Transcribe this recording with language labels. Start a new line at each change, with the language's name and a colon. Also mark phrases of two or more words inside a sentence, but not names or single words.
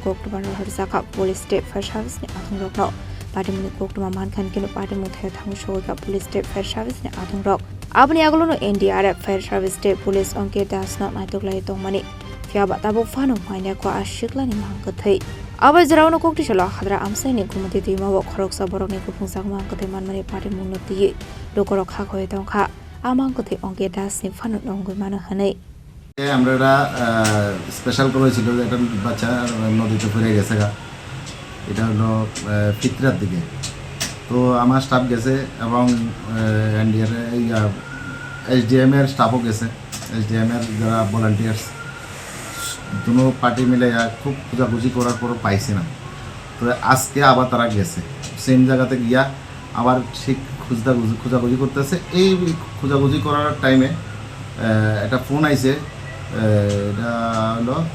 Kok Borok: Koktomani Khorksa Police State Fire Service ni Athungrok Patimungno Koktoma Mankhan Kino Patimung Thang Shoga Police State Fire Service ni Athungrok Abni Agolo NDRF Fire Service State Police Onke Das Not Naitoklai Tongmani Fiaba Tabok Fano Mania Ko Ashikla ni Mangkwthwi Abai Jarauno Koktisalo Hadra Amchaini Gomati Twimao Khoroksa Borokni Kuphungjak Mangkwthwi manmani Patimungno Twiwi Lokorok Khakoi Dongkha Mangkwthwi Onke Das ni Fano Nongoi Mano Hanei
Bangla: আমরা স্পেশাল করেছিল যে একটা বাচ্চা নদীতে পড়ে গেছে এটা হলো ফিতরার দিকে তো আমার স্টাফ গেছে এবং এনডিআর এসডিএম এর স্টাফও গেছে এসডিএম এর যারা ভলান্টিয়ার্স দুটো পার্টি মিলে খুব খোঁজাখুঁজি করার পরও পাইছে না তো আজকে আবার তারা গেছে সেম জায়গাতে গিয়া আবার ঠিক খোঁজাখুঁজি করতেছে এই খোঁজাখুঁজি করার টাইমে একটা ফোন আইছে এটা হলো